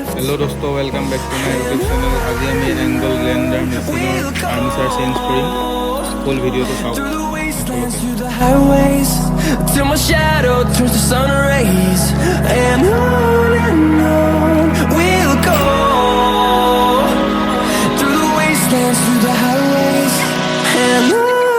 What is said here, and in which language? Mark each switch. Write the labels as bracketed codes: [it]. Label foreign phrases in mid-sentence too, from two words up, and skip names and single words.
[en] hello दोस्तों, welcome back to my YouTube channel। [as] आज আমি [en] angle grinder machineৰ armature change [as] কৰিম। ফুল ভিডিঅ'টো চাওক। [en] Through the highways till my shadow turns to sun rays, and on we'll go through the wastelands, through the highways, and on we'll go.